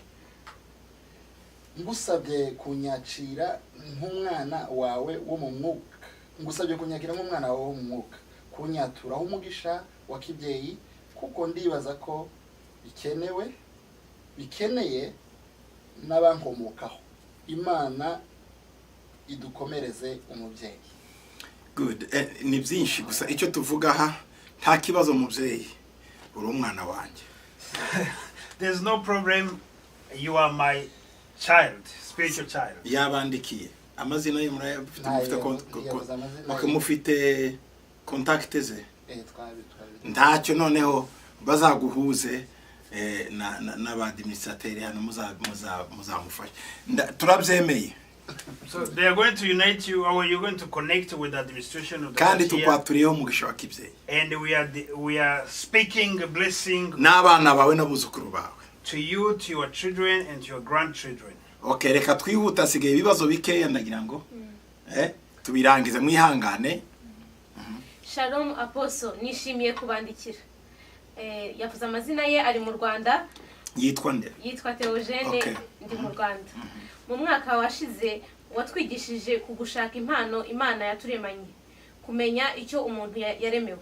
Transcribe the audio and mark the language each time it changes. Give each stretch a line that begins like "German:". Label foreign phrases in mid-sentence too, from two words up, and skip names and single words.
Kinyarwanda: Ngusabye kunyakira nk'umwana wawe wo mu mwuka, kunyaturaho umugisha wa kibyeyi, kuko ndibaza ko bikeneye n'abankomokaho. Imana idukomereze umubyeyi. Good. Ni byinshi gusa icyo tuvuga aha, nta kibazo mubyeyi, uri umwana wanjye.
English: There's no problem, you are my child, spiritual child.
Kinyarwanda: Yabandikiye amazina ye mufite contact ze. Ntacyo noneho bazaguhuze n'abadministrateri hano muzamufasha. Turabyemeye.
English: So they are going to unite you, or you're going to connect with the administration of the
Kinyarwanda: kandi tukwaturiyeho umugisha wa kibyeyi.
English: And we are speaking a blessing
Kinyarwanda: n'abana bawe n'abuzukuru bawe,
English: to you, to your children, and to your grandchildren.
Kinyarwanda: Okay, reka twihuta, sigaye ibibazo bikeya ndagira ngo tubirangize mwihangane. Shalom Apostle, nishimiye kubandikira. Yavuze amazina ye, ari mu Rwanda. Yitwa nde? Yitwa Theogene, ndi mu Rwanda. Mu mwaka washize watwigishije kugushaka impano Imana yaturemanye, kumenya icyo umuntu yaremewe.